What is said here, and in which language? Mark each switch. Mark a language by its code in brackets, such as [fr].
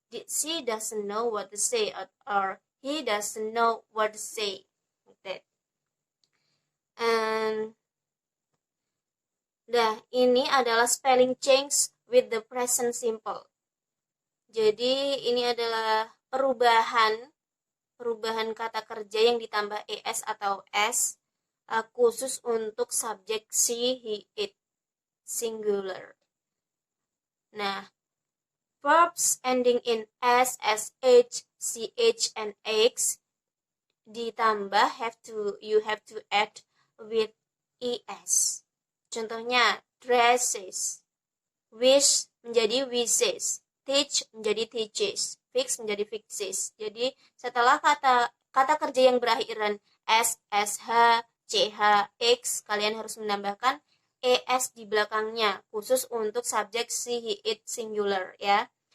[en] She doesn't know what to say, or he doesn't know what to say. Like that. And [id] ini adalah [en] spelling change with the present simple. [id] Jadi ini adalah perubahan kata kerja yang ditambah es atau s khusus untuk subjek she, he, it, singular. [en] Nah, verbs ending in s, sh, ch, and x ditambah you have to add with es. [id] Contohnya dresses, wish menjadi wishes, teach menjadi teaches, fix menjadi fixes. Jadi setelah kata kerja yang berakhiran s, sh, ch, x, kalian harus menambahkan es di belakangnya khusus untuk subjek she, he, it, singular ya.